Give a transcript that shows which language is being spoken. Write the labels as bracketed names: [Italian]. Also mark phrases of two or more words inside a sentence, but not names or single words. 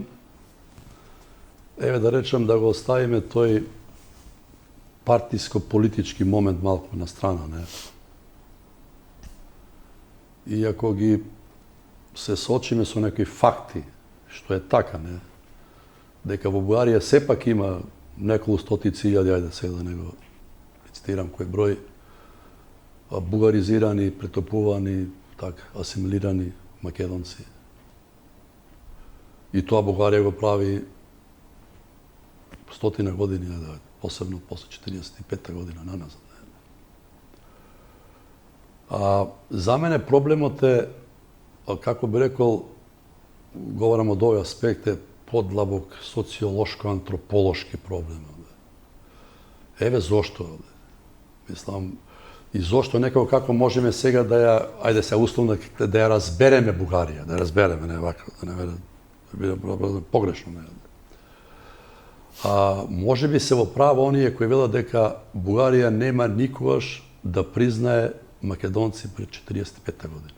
[Macedonian] Еве да речем да го оставиме тој партиско-политички момент малку на страна, не? И ако ги се соочиме со некои факти, што е така, не? Дека во Бугарија сепак има неколку стотици илјади, ајде сега да не го [Serbian] citiram koji broj, [Macedonian] бугаризирани, претопувани, асимилирани Македонци. И то Бугарија го прави стотина година, посебно после 45. година наназад. За мене проблемот је, [Serbian] kako bi rekao, govorimo od ove aspekte, [Macedonian] подлабок социолошко-антрополошки проблем. Еве зошто. Мислам, и зошто некако како можеме сега да ја, ајде се условно, да ја разбереме Бугарија, да ја разбереме, не вака, да не биде погрешно. Може би се во право оние кои велат дека Бугарија нема никогаш да признае македонци пред 45-та година.